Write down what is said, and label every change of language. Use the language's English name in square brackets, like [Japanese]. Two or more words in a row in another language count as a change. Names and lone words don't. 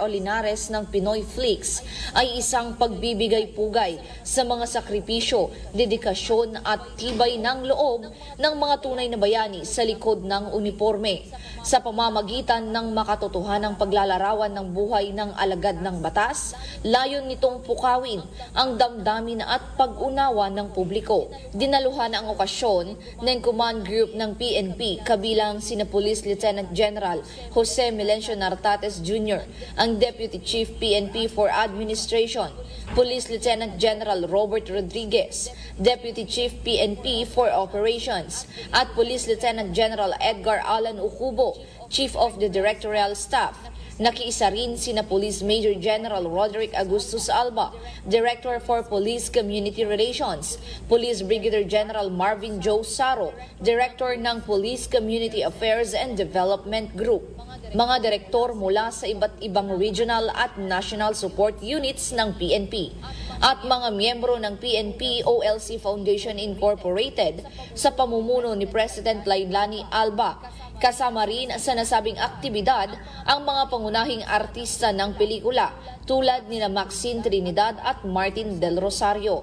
[Filipino] Olinares ng Pinoy Flix ay isang pagbibigay-pugay sa mga sakripisyo, dedikasyon at tibay ng loob ng mga tunay na bayani sa likod ng uniforme sa pamamagitan ng makatotohanang paglalarawan ng buhay ng alagad ng batas. Layon nitong pukawin ang damdamin at pag-unawa ng publiko. Dinaluhan ang okasyon ng Command Group ng PNP kabilang sina Police Lieutenant General Jose Melencio Nartates Jr., ang [English] Deputy Chief PNP for Administration, [Filipino] Police Lieutenant General Robert Rodriguez, [English] Deputy Chief PNP for Operations, [Filipino] at Police Lieutenant General Edgar Alan Ucubo, [English] Chief of the Directorial Staff. [Filipino] Nakiisa rin sina Police Major General Roderick Agustus Alba, [English] Director for Police Community Relations, [Filipino] Police Brigadier General Marvin Joe Saro, Director ng Police Community Affairs and Development Group. Mga direktor mula sa iba't ibang regional at [English] national support units [Filipino] ng PNP. at mga miyembro ng PNP OLC Foundation Incorporated sa pamumuno ni President Lailani Alba. Kasama rin sa nasabing aktibidad ang mga pangunahing artista ng pelikula tulad nina Maxine Trinidad at Martin Del Rosario.